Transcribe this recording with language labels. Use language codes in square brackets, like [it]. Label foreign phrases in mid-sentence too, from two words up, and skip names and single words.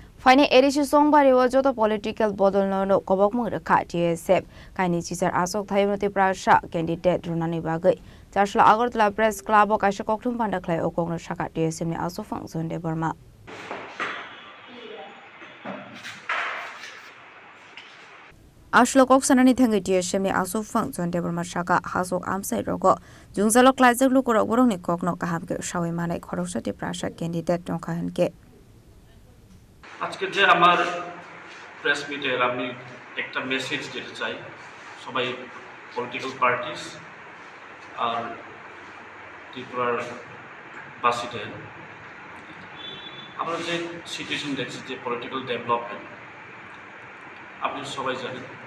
[trp] Phainai edition Chongbari was Jotto political Bodol nono Kobokmung Rwkha TSF Kainwichichar Achukthaio Tiprasa candidate Rwnani Bagwi Chasalo Agartala press Clubo Kaisa Kokthum Panda Khlaiwi Kokno Sakha TSF ni Achukphang Jonh Debbarma Ashlo Koksanani Thangi TSF ni Achukphang Jonh Debbarma Sakha Hasok Amsai Rogo Jungzalo Khlaiwi Lukurok Borong ni Kokno Kahamke Shawi Manai Khorang Tiprasa candidate Jonh Hanke [bn] আজকে যে আমার [en] press meet [bn] আমি একটা মেসেজ দিতে চাই সবাই [en] political parties [bn] আর ত্রিপুরার বাসীদের আমরা যে সিচুয়েশন দেখছি যে [en] political development [bn] আপনি সবাই জানেন